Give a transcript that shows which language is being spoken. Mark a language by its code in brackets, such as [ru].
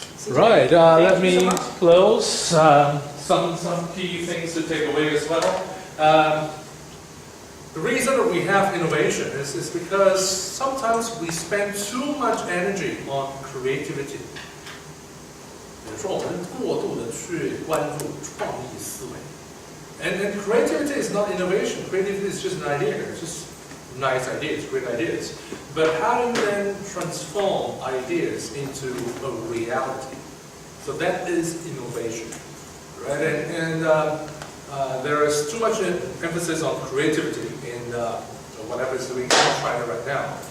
[en] Right, let me close. Some key things to take away as well. The reason that we have innovation is because sometimes we spend too much energy on creativity. [zh] 比如说，我们过度的去关注创意思维。 [en] And creativity is not innovation. Creativity is just an idea. It's just nice ideas, great ideas. But how do you then transform ideas into a reality? So that is innovation, right? And there is too much emphasis on creativity in whatever is doing in China right now.